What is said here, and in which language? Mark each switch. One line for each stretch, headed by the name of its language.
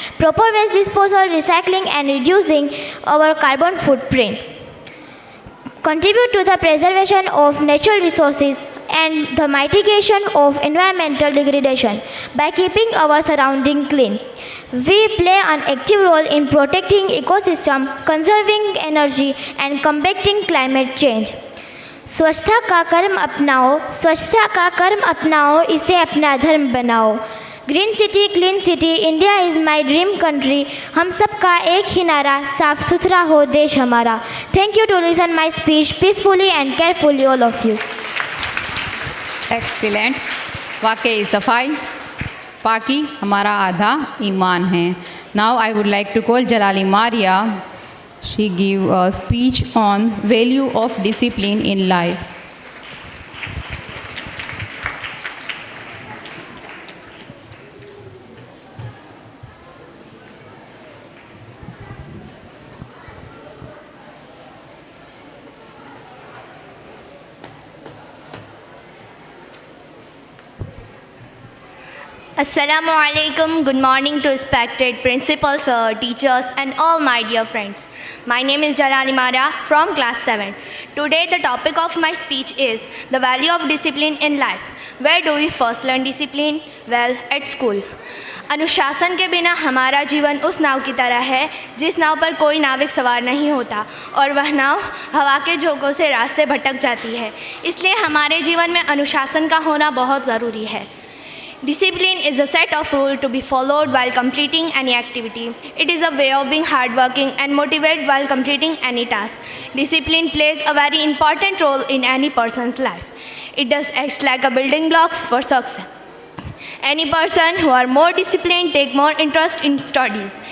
English: Proper waste disposal, recycling, and reducing our carbon footprint contribute to the preservation of natural resources and the mitigation of environmental degradation. By keeping our surroundings clean, we play an active role in protecting ecosystem, conserving energy, and combating climate change.
Hindi: स्वच्छता का कर्म अपनाओ, स्वच्छता का कर्म अपनाओ, इसे अपना धर्म बनाओ.
English: Green city, clean city, India is my dream country.
Hindi: हम सबका एक ही नारा, साफ सुथरा हो देश हमारा.
English: Thank you to listen my speech peacefully and carefully all of you. Excellent.
Hindi: वाकई सफाई पाकी हमारा आधा ईमान है.
English: Now I would like to call Jalali Maria. She give a speech on value of discipline in life.
Arabic: Assalamu alaikum.
English: Good morning to respected principals, teachers, and all my dear friends. My name is Jalani Mara from class 7. Today the topic of my speech is the value of discipline in life. Where do we first learn discipline? Well, at school.
Hindi: अनुशासन के बिना हमारा जीवन उस नाव की तरह है जिस नाव पर कोई नाविक सवार नहीं होता और वह नाव हवा के झोंकों से रास्ते भटक जाती है. इसलिए हमारे जीवन में अनुशासन का होना बहुत ज़रूरी है.
English: Discipline is a set of rules to be followed while completing any activity. It is a way of being hardworking and motivated while completing any task. Discipline plays a very important role in any person's life. It does act like a building blocks for success. Any person who are more disciplined take more interest in studies.